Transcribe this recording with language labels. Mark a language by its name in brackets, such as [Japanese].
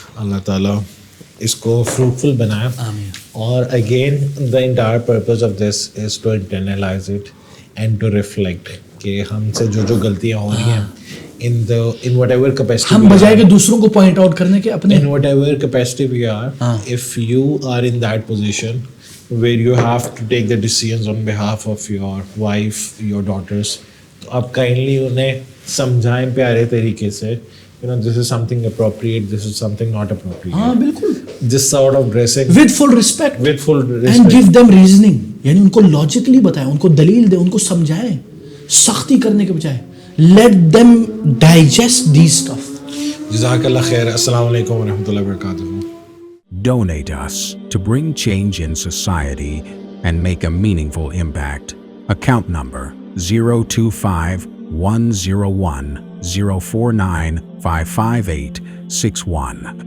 [Urdu] اللہ تعالیٰ اس کو فروٹفل بنائے. آمین. [English] اور again the entire purpose of this is to internalise it and to reflect [Urdu] کہ ہم سے جو غلطیاں ہو رہی ہیں [English] in whatever capacity [Urdu] ہم بجائے کہ دوسروں کو پوائنٹ آؤٹ کرنے کے اپنے [English] in whatever capacity we are, if you are in that position where you have to take the decisions on behalf of your wife, your daughters, [Urdu] تو آپ [English] kindly [Urdu] انہیں سمجھائیں پیارے طریقے سے, [English] this is something appropriate, this is something not appropriate. [Urdu] ہاں بالکل. [English] This sort of dressing with full respect and and give them reasoning, [Urdu] یعنی ان کو لاجکلی بتائیں, ان کو دلیل دیں, ان کو سمجھائیں, سختی کرنے کے بجائے [English] let them digest these stuff. [Urdu] جزاک اللہ خیر. السلام علیکم ورحمۃ اللہ وبرکاتہ. [English] Donate us to bring change in society and make a meaningful impact. Account number 025-101-049-55861.